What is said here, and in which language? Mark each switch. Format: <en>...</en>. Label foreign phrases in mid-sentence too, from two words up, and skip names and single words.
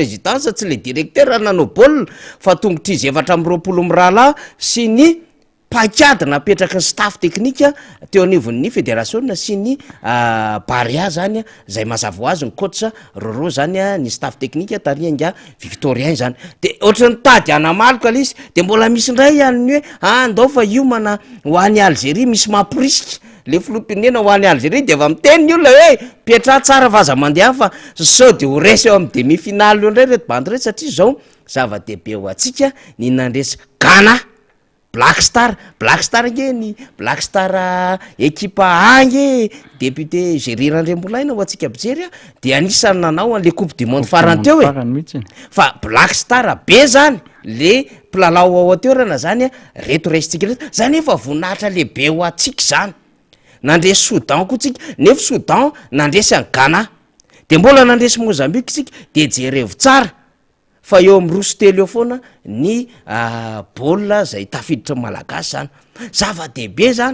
<mg>présidence tsy le directeur nanao baolina fa tongotry izy 420 mirahalahy sy ny paikady napetraka ny staff teknika teo anivon'ny fédération sy ny Barea zany zay mazava ho azy ny coach Roro zany ny staff teknika tarianga Victorien zany de ohatrany tady anamaloka izy de mbola misy ndray any hoe andao fa io mana ho an'ny Algérie misy mampirisika le filoham-pirenena ho an'ny Algérie de efa miteny ny olona hoe petra tsara vaza mandeha fa sao de ho resy eo amin'ny demi-finale eo ndray reto bandy reto satria zao zava-dehibe ho atsika ny nandresy Ghana Black Star ngeny Black Star ekipa angy député Géry Randriambolaina ho antsika mijery de anisany nanao an'le</mg> <fr>coupe du monde</fr> <mg>farany teo fa Black Star be zany le mpilalao ao ateorana zany reto raisitsika reto zany efa voninahitra lehibe ho atsika zany nandresy Soudan koa tsika nefa Soudan nandresy any Ghana de mbola nandresy Mozambique tsika de jerevo tsara fa eo amin'ny roso telo eo foana ny baolina zay tafiditra malagasy zany zava-dehibe zany</mg>